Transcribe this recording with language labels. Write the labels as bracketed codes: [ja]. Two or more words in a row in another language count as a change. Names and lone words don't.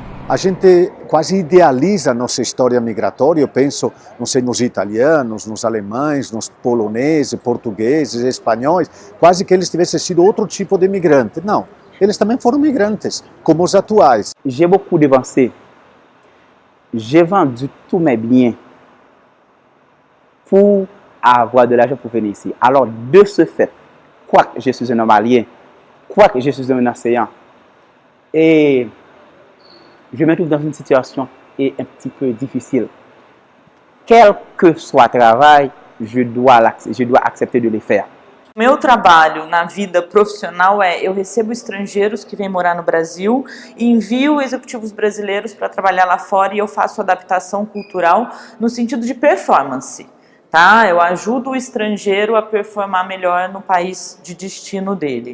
[pt] A gente quase idealiza a nossa história migratória, eu penso, não sei, nos italianos, nos alemães, nos poloneses, portugueses, espanhóis, quase que eles tivessem sido outro tipo de imigrante. Não, eles também foram migrantes, como os atuais. [fr] J'ai beaucoup dépensé. J'ai vendu tous mes biens pour avoir de l'argent pour venir ici. Alors, de ce fait, quoique je suis un homme alien, quoique je suis un enseignant, et je me trouve dans une situation un petit peu difficile. Quel que soit le travail, je dois accepter de le faire. [pt] Meu trabalho na vida profissional eu recebo estrangeiros que vêm morar no Brasil e envio executivos brasileiros para trabalhar lá fora e eu faço adaptação cultural no sentido de performance. Tá? Eu ajudo o estrangeiro a performar melhor no país de destino dele.